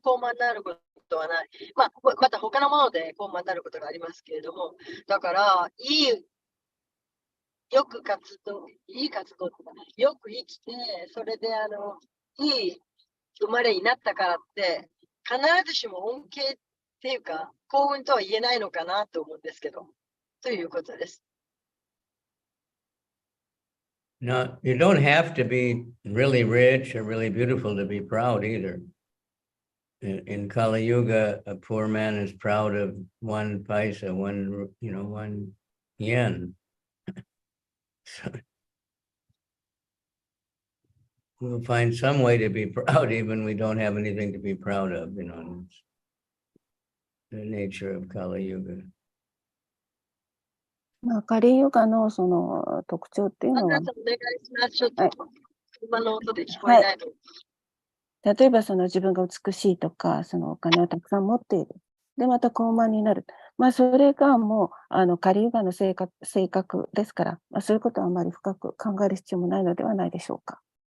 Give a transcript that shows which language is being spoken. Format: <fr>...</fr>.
<ja>高慢になることはない。また他のもので高慢になることがありますけれども、だから、いい活動、よく生きて、それでいい生まれになったからって、必ずしも恩恵っていうか、幸運とは言えないのかなと思うんですけど。ということです。</ja> <en>Now, you don't have to be really rich or really beautiful to be proud either. In Kali Yuga, a poor man is proud of 1 paisa, 1 yen. So we'll find some way to be proud, even we don't have anything to be proud of, It's the nature of Kali Yuga.</en> <ja>カリヨガのその特徴っていうのは、お願いします。ちょっと車の音で聞こえないの。例えばその自分が美しいとか、そのお金をたくさん持っている。で、また高慢になる。それがもう、カリユガの性格ですから、そういうことはあまり深く考える必要もないのではないでしょうか。</ja>